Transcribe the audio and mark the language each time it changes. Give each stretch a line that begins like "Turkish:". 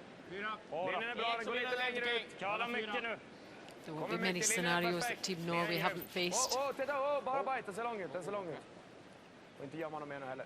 Swedish: Linjen är bra, den går lite längre ut. Kalla mycket nu.
English: There will be many scenarios that Team Norway haven't faced.
Swedish: Titta, bara bajt, den ser lång ut, den ser lång ut. Och inte gömma någon mer nu heller.